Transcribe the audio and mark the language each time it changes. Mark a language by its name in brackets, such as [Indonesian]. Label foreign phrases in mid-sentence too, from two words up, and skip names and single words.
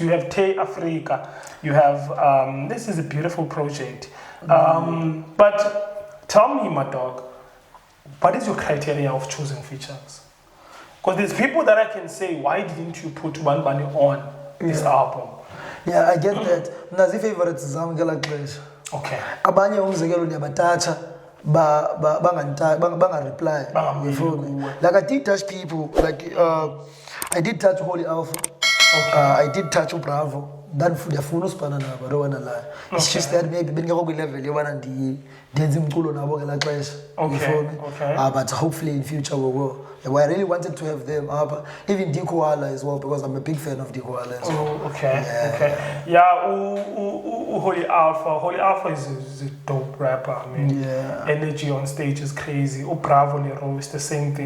[English] You have Tay Africa, you have, this is a beautiful project. But tell me, my dog, what is your criteria of choosing features? Because there's people that I can say, why didn't you put One Bunny on this album? Yeah, I get that. [Xhosa] Nazi favorites zam ngela xesha. [English] Okay. [Xhosa] Abanye umzekelo ndiyabatacha banga reply. [English] Like I did touch people, like I did touch Holy Alpha. Okay. I did touch Bravo. Then [Xhosa] ndiyafuna usibana nabo, [English] I don't wanna lie. [Xhosa] It's just that maybe bengekho kwi level yobana ndenze umculo nabo ngela xesha. [English] Okay. But hopefully in future we will. I really wanted to have them up, even Dikoala as well, because I'm a big fan of Dikoala as well. Oh, okay. Yeah, Holy Alpha is a dope rapper. I mean, energy on stage is crazy. Bravo Nero is the same thing.